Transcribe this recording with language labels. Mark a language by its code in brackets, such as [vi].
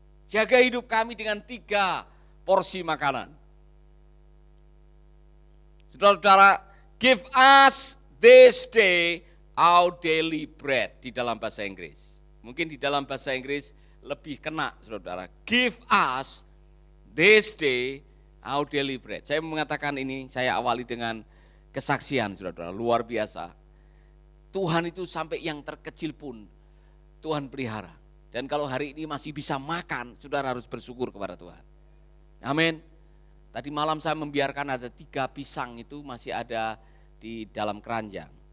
[id] Jaga hidup kami dengan 3 porsi makanan. Saudara-saudara, [en] give us this day our daily bread [id] di dalam bahasa Inggris. Mungkin di dalam bahasa Inggris lebih kena, saudara. [en] Give us this day our daily bread. [id] Saya mengatakan ini, saya awali dengan kesaksian, saudara, luar biasa. Tuhan itu sampai yang terkecil pun Tuhan pelihara. Dan kalau hari ini masih bisa makan, saudara harus bersyukur kepada Tuhan. Amin. Tadi malam saya membiarkan ada 3 pisang itu masih ada di dalam keranjang.